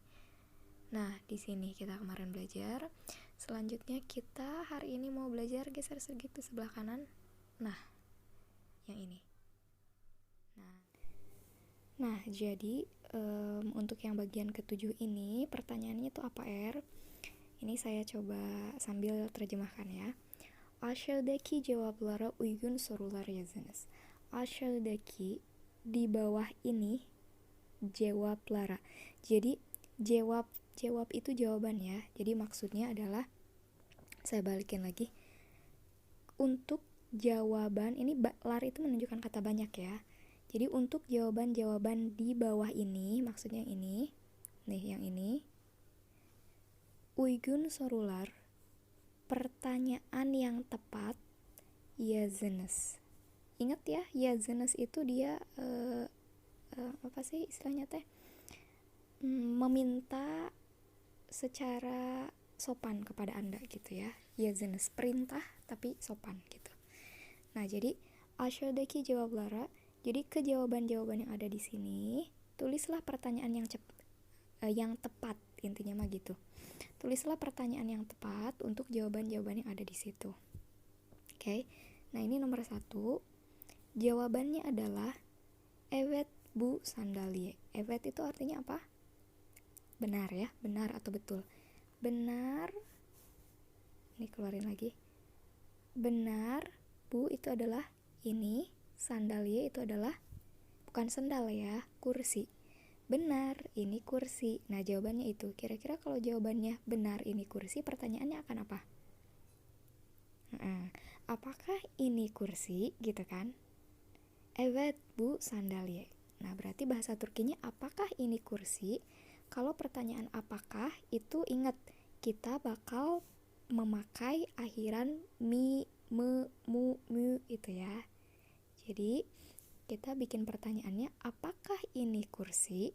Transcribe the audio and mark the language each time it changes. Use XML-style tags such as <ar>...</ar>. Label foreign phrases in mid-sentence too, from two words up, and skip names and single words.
<id>Nah di sini kita kemarin belajar. Selanjutnya kita hari ini mau belajar geser sedikit ke sebelah kanan. Nah yang ini. Nah jadi untuk yang bagian ketujuh ini pertanyaannya itu apa Ini saya coba sambil terjemahkan ya.</id> <tr>Aşağıdaki cevaplara uygun sorular yazınız.</tr> <id>Aşağıdaki di bawah ini jawablara. Jadi jawab itu jawaban ya. Jadi maksudnya adalah, saya balikin lagi. Untuk jawaban ini lar itu menunjukkan kata banyak ya. Jadi untuk jawaban-jawaban di bawah ini, maksudnya ini. Nih yang ini.</id> <tr>Uygun sorular,</tr> <id>pertanyaan yang tepat, yazınız. Ingat ya, yazınız itu dia apa sih istilahnya teh? Meminta secara sopan kepada Anda gitu ya. Yazınız, perintah tapi sopan gitu. Nah, jadi</id> <tr>aşağıdaki cevaplara,</tr> <id>jadi ke jawaban-jawaban yang ada di sini, tulislah pertanyaan yang tepat, intinya mah gitu. Tulislah pertanyaan yang tepat untuk jawaban-jawaban yang ada di situ. Oke. Nah, ini nomor 1. Jawabannya adalah</id> <tr>evet bu sandalye.</tr> <id>Evet itu artinya apa? Benar ya, benar atau betul. Benar. Ini keluarin lagi. Benar, bu itu adalah ini, sandalye itu adalah bukan sendal ya, kursi. Benar, ini kursi. Nah, jawabannya itu. Kira-kira kalau jawabannya benar ini kursi, pertanyaannya akan apa? Apakah ini kursi? Gitu kan?</id> <tr>Evet bu sandalye.</tr> <id>Nah, berarti bahasa Turkinya apakah ini kursi? Kalau pertanyaan apakah, itu ingat, kita bakal memakai akhiran mi, me, mu, mu itu ya. Jadi kita bikin pertanyaannya, apakah ini kursi?</id>